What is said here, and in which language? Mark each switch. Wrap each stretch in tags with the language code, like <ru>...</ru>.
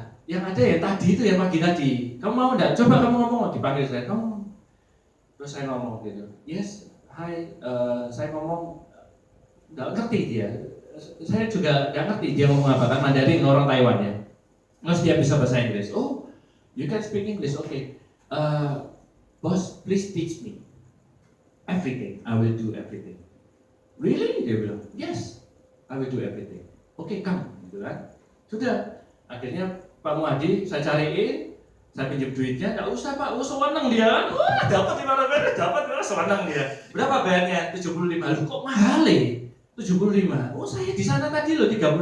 <id>Yang ada ya tadi itu yang pagi tadi. Kamu mau enggak? Coba kamu ngomong, dipanggil saya. Kamu. Terus saya ngomong gitu. Yes, hai, saya ngomong enggak ngerti dia. Saya juga enggak ngerti dia ngomong apa, kan Mandarin orang Taiwan ya. Terus dia bisa bahasa Inggris.</id> <en>Oh, you can speak English, okay. Boss, please teach me. Everything, I will do everything. Really?</en> <id>Dia bilang,</id> <en>yes, I will do everything. Oke, come,</en> <id>gitu kan. Sudah, akhirnya Pak Muhadi saya cariin, saya pinjam duitnya, nggak usah Pak, sewenang dia. Wah, dapat 500, dapat, sewenang dia. Berapa bayarnya? 75. Loh, kok mahal ya? 75. Oh, saya di sana tadi loh 35.</id>